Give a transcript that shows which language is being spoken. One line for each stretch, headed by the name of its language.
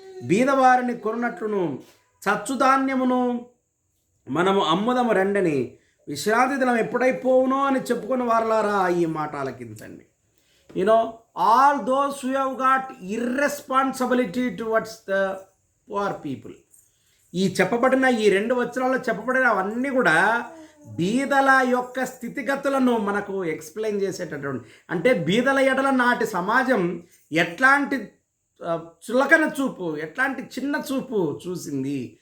Telugu: బీదవారిని కొనున్నట్లును చచ్చుధాన్యమును మనము అమ్ముదము రండని విశ్రాంతి దినం ఎప్పుడైపోవునో అని చెప్పుకొని వారలారా. ఈ మాట ఆలకించండి.
English: All those who have got irresponsibility towards the poor people.
Telugu: ఈ చెప్పబడిన ఈ 2 వచనాల్లో చెప్పబడిన అవన్నీ కూడా బీదల యొక్క స్థితిగతులను మనకు ఎక్స్ప్లెయిన్ చేసేటటువంటి, అంటే బీదల ఎడల నాటి సమాజం ఎట్లాంటి చులకన చూపు, ఎట్లాంటి చిన్న చూపు చూసింది.